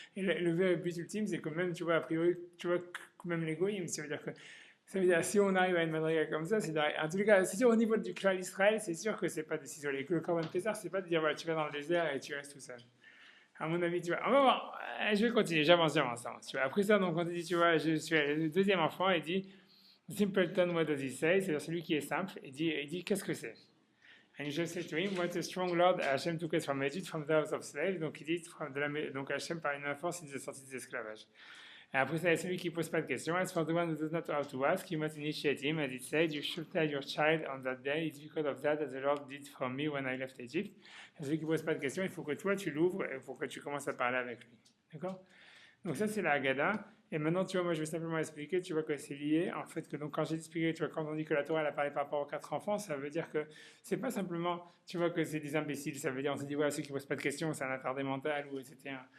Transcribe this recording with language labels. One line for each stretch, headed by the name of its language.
French: Et le vrai but ultime, c'est que même, tu vois, a priori, tu vois, que même l'égoïme, ça veut dire, si on arrive à une madriga comme ça, en tout cas, c'est sûr, au niveau du clan Israël, c'est sûr que c'est pas de s'isoler. Que le Corban Pessah, c'est pas de dire, voilà, tu vas dans le désert et tu restes tout seul. À mon avis, tu vois, on va voir, je vais continuer, j'avance, tu vois. Après ça, donc, on te dit, tu vois, je suis le deuxième enfant, il dit,
English: Simpleton, what does he say?
French: C'est-à-dire celui qui est simple, il dit qu'est-ce que c'est?
English: And he just said to him, what a strong Lord Hashem took us from Egypt, from the house of slaves.
French: Donc il dit, donc Hashem par une force, il nous a sortis des esclavages. Et après ça, il y a celui qui ne pose pas de questions.
English: As for the one who does not know how to ask, you must initiate him. As it said, you should tell your child on that day, it's because of that the Lord did for me when I left Egypt.
French: Et celui qui ne pose pas de questions, il faut que toi tu l'ouvres et il faut que tu commences à parler avec lui. D'accord? Donc ça c'est la Haggadah. Et maintenant, tu vois, moi je vais simplement expliquer, tu vois que c'est lié, en fait, que donc quand j'ai expliqué, tu vois, quand on dit que la Torah elle apparaît par rapport aux 4 enfants, ça veut dire que c'est pas simplement, tu vois, que c'est des imbéciles, ça veut dire, on se dit, voilà, ceux qui posent pas de questions, c'est un attardé mental, ou etc.